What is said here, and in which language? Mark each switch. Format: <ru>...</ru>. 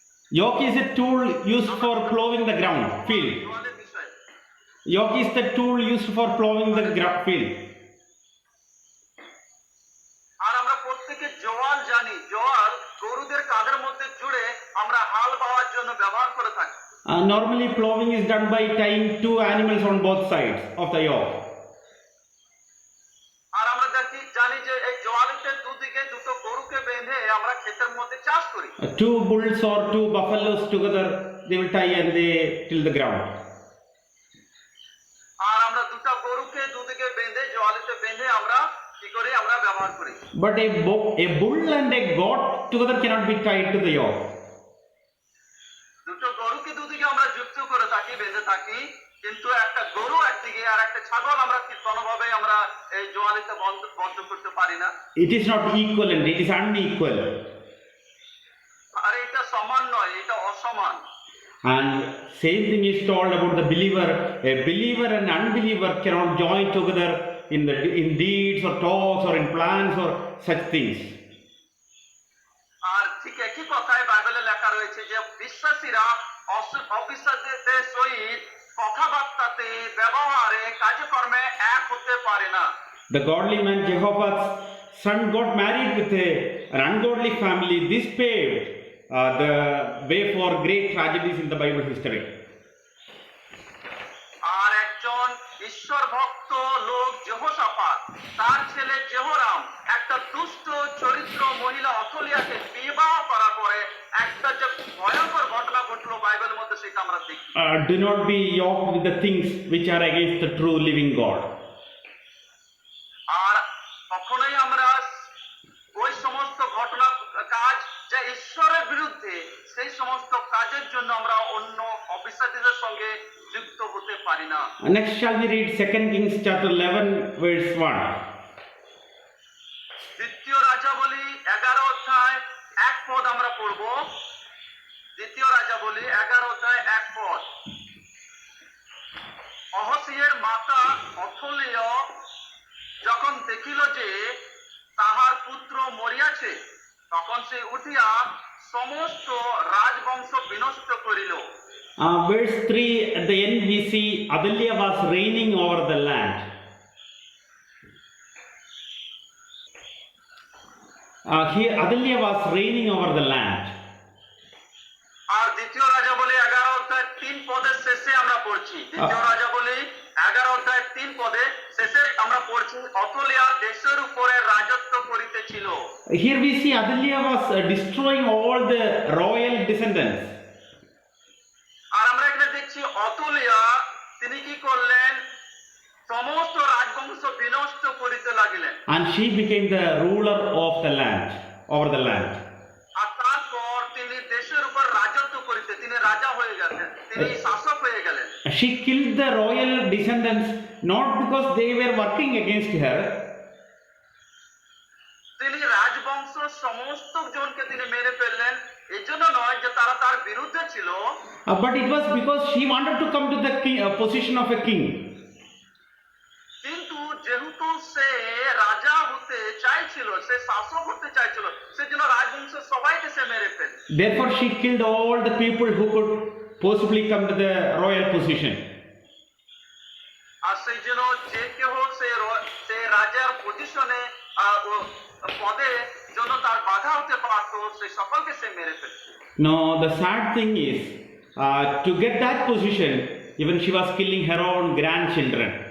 <en>Yoke is a tool used for plowing the ground, field. Yoke is the tool used for plowing the field.</en> <bn>আর আমরা প্রত্যেকে জোয়াল জানি, জোয়াল গরুদের কাঁধের মধ্যে জুড়ে আমরা হাল বাওয়ার জন্য ব্যবহার করে থাকি।</bn> <en>Normally, plowing is done by tying two animals on both sides of the yoke.</en> <bn>আর আমরা জানি যে এই জোয়ালিতে দুদিকে দুটো গরুকে বেঁধে আমরা ক্ষেতের মধ্যে চাষ করি।</bn> <en>Two bulls or two buffaloes together, they will tie and they till the ground.</en> <bn>আর আমরা দুটো গরুকে দুদিকে বেঁধে জোয়ালিতে বেঁধে আমরা কি করি, আমরা ব্যবহার করি।</bn> <en>But a bull and a goat together cannot be tied to the yoke.</en> <bn>দুটো গরুকে দুদিকে আমরা যুক্ত করে থাকি, বেঁধে থাকি, কিন্তু একটা গরু একদিকে আর একটা ছাগল আমরা কি কোনোভাবে আমরা এই জোয়ালিতে বন্ধ করতে পারি না।</bn> <en>It is not equivalent, it is unequal.</en> <bn>আর এটা সমান নয়, এটা অসমান।</bn> <en>And same thing is told about the believer. A believer and unbeliever cannot join together in deeds or talks or in plans or such things.</en> <bn>আর ঠিক একই কথাই বাইবেলে লেখা রয়েছে যে বিশ্বাসীরা অবিশ্বাসীদের সহিত কথাবার্তাতে, ব্যবহারে, কাজকর্মে এক হতে পারে না।</bn> <en>The godly man Jehovah's son got married with an ungodly family. This paved the way for great tragedies in the Bible history.</en> <bn>আর একজন ঈশ্বর ভক্ত লোক যেহোশাফাত, তার ছেলে জেহোরাম একটা দুষ্ট চরিত্র মহিলা অথলিয়াকে বিবাহ করার পরে একটা যে ভয়ঙ্কর ঘটনা ঘটলো বাইবেলের মধ্যে, সেটা আমরা দেখি।</bn> <en>Do not be yoked with the things which are against the true living God.</en> <bn>আর কখনোই আমরা ওই সমস্ত ঘটনা কাজ যা ঈশ্বরের বিরুদ্ধে, সেই সমস্ত কাজের জন্য আমরা অন্য অবিশ্বাসীদের সঙ্গে যুক্ত হতে পারি না।</bn> <en>Next shall we read 2 Kings chapter 11 verse 1.</en> <bn>দ্বিতীয় রাজাবলী 11 অধ্যায় 1 পদ আমরা পড়ব। দ্বিতীয় রাজাবলী 11 অধ্যায় 1 পদ। অহসিয়ের মাতা অথলিয়া যখন দেখিল যে তাহার পুত্র মরিয়াছে, তখন সে উঠিয়া সমস্ত রাজবংশ বিনষ্ট করিল।</bn> <en>Verse 3 at the end we see Athaliah was reigning over the land. Here Athaliah was reigning over the land.</en> <bn>আর দ্বিতীয় রাজাবলী 11 অধ্যায় 3 পদের শেষে আমরা পড়ছি। দ্বিতীয় রাজাবলী 11 অধ্যায় 3 পদে শেষে আমরা পড়ছি, অথলিয়া দেশের উপরে রাজত্ব করিতেছিল।</bn> <en>Here we see Athaliah was destroying all the royal descendants.</en> <bn>আর আমরা এখানে দেখছি অথলিয়া তিনি কি করলেন, সমস্ত রাজবংশ বিনষ্ট করিতে লাগিলেন।</bn> <en>And she became the ruler of the land, over the land.</en> <bn>আর তারপর তিনি দেশের উপর রাজত্ব করিতে, তিনি রাজা হয়ে গেলেন, তিনি শাসক হয়ে গেলেন।</bn> <en>She killed the royal descendants not because they were working against her.</en> <bn>তিনি রাজবংশ সমস্ত জনকে তিনি মেরে ফেললেন, এজন্য নয় যে তারা তার বিরুদ্ধে ছিল,</bn> <en>But it was because she wanted to come to the position of a king.</en> <bn>কিন্তু যেহেতু সে রাজা হতে চাইছিল, সে শাসক হতে চাইছিল, সেজন্য রাজবংশের সবাইকে সে মেরে ফেলে।</bn> <en>Therefore, she killed all the people who could possibly come to the royal position.</en> <bn>আর সেই জন্য যে কেহ সে রাজার পজিশনে পদে জন্য তার বাধা হতে পারত, সে সকলকে সে মেরে ফেলে।</bn> <en>No, the sad thing is, to get that position, even she was killing her own grandchildren.</en>